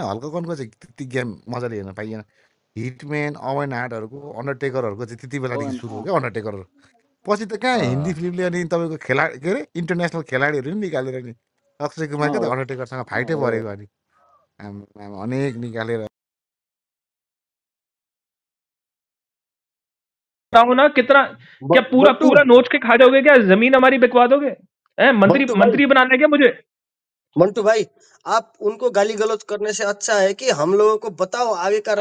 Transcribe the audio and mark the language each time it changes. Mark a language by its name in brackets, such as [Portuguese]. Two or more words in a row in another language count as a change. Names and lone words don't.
[Nepali] हल्कगनको चाहिँ त्यति गेम मजाले हेर्न पाइएन। हिटम्यान, अवेन हार्टहरूको, अन्डरटेकरहरूको चाहिँ त्यति बेलादेखि सुरु हो क्या अन्डरटेकरहरू। पछि त कहाँ हिन्दी फिल्मले अनि तपाईँको खेलाडी के अरे इन्टरनेसनल खेलाडीहरू नि निकालेर नि अक्षय कुमार क्या त अन्डरटेकरसँग फाइटै परेको अनि आम्मामा अनेक निकालेर [Hindi] बताऊं ना कितना, क्या पूरा बंटू पूरा नोच के खा जाओगे क्या? जमीन हमारी बिकवा दोगे? मंत्री बंटू भाई मंत्री बनाना है क्या मुझे? मंटू भाई, आप उनको गाली गलौज करने से अच्छा है कि हम लोगों को बताओ आगे का